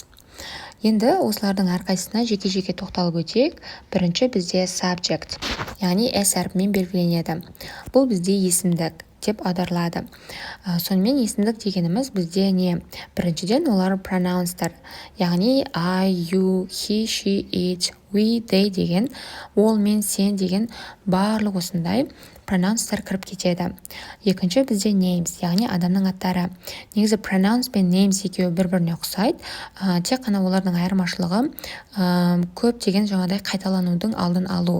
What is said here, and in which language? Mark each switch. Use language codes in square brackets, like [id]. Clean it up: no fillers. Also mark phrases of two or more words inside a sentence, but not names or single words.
[kk] Енді осылардың әрқайсысына жеке-жеке тоқталып өтейік. Бірінші бізде subject, яғни S әрпімен белгіленеді. Бұл бізде есімдік деп аударылады. Сонымен есімдік дегеніміз бізде не? Біріншіден олар pronouncetар, яғни [en] I, you, he, she, it, we, they [kk] деген, ол мен сен деген барлық осындай pronouncetар кіріп кетеді. Екінші бізде names, яғни адамның аттары. Негізі pronounce пен names екеуі бір-біріне ұқсайды. Тек қана олардың айырмашылығы көптеген жаңағыдай қайталанудың алдын алу.